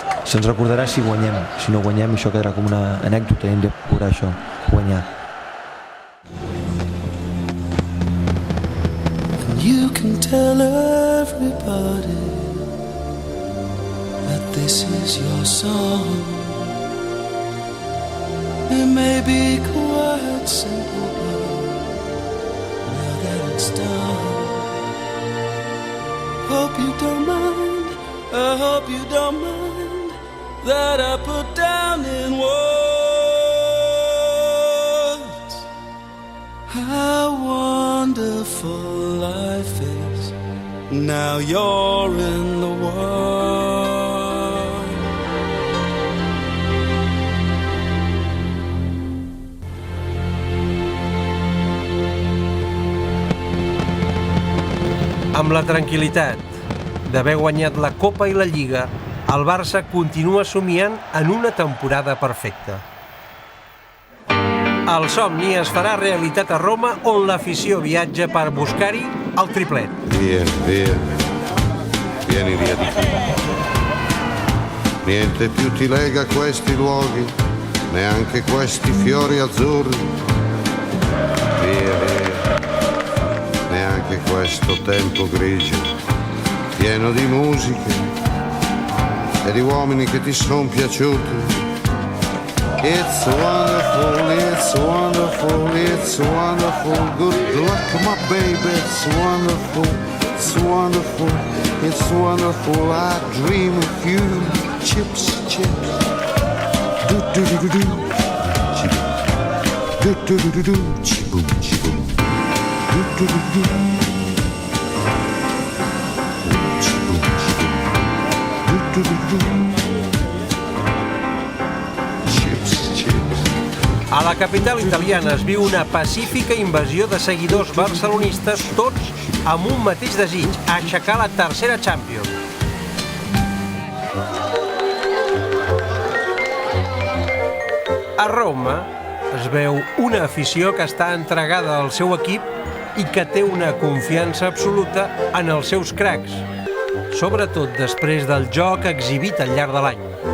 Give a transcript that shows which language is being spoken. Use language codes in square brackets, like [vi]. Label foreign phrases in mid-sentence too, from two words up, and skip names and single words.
[ca] se'ns recordarà si guanyem. Si no guanyem, això quedarà com una anècdota i hem de procurar això, guanyar. [en] You can tell everybody that this is your song. It may be quite simple, but now that it's done, hope you don't mind, I hope you don't mind that I put down in words how wonderful life is. Now you're in the world. [ca] Amb la tranquil·litat d'haver guanyat la Copa i la Lliga, el Barça continua somiant en una temporada perfecta. El somni es farà realitat a Roma, on l'afició viatja per buscar-hi el triplet. [it] Vieni via di qui. Niente più ti lega a questi luoghi, neanche questi fiori azzurri. Via, neanche questo tempo grigio, pieno di musiche e di uomini che ti son piaciuti. [en] It's wonderful, it's wonderful, it's wonderful. Good luck, my baby, it's wonderful, it's wonderful, it's wonderful. I dream of you. Chips, chips. Do do do do do. Chiboom. Do do do do do. Chiboom, chiboom. Do do do do. Chiboom, chiboom. Do do do do. [ca] A la capital italiana es viu una pacífica invasió de seguidors barcelonistes, tots amb un mateix desig, aixecar la tercera Champions. A Roma es veu una afició que està entregada al seu equip i que té una confiança absoluta en els seus cracs, sobretot després del joc exhibit al llarg de l'any.